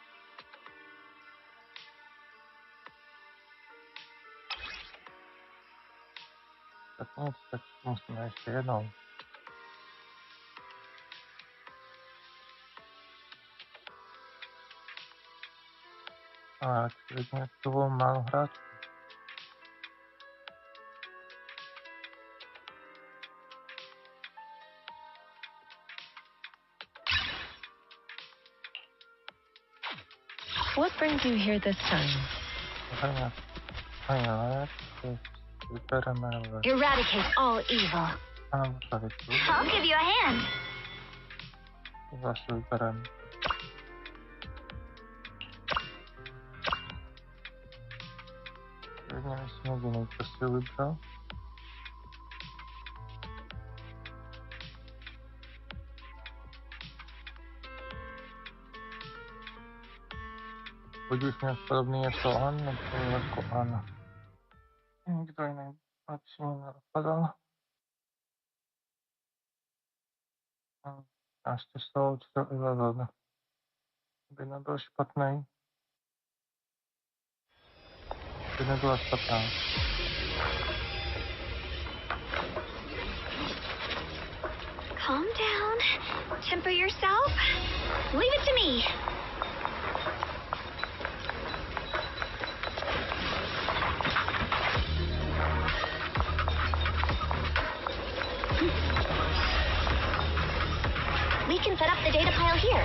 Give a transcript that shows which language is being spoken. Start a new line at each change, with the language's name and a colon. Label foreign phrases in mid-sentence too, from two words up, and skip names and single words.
Czech: Tak nic, tak musíme ještě jednou. A klidně to bylo málo hráčů.
English: What brings you here this time? Eradicate all evil. I'll give you a hand.
Czech: Zase vybereme. Klidně myslím, že nejprve si vybral. Buď bych měl podobný jako An, nebo jako Anna. Nikdo jiný lepší mě nenapadal. A ještě slovo 4-11. By nebyl špatný. By nebyla špatná.
English: Calm down. Temper yourself. Leave it to me. We can set up the data pile here.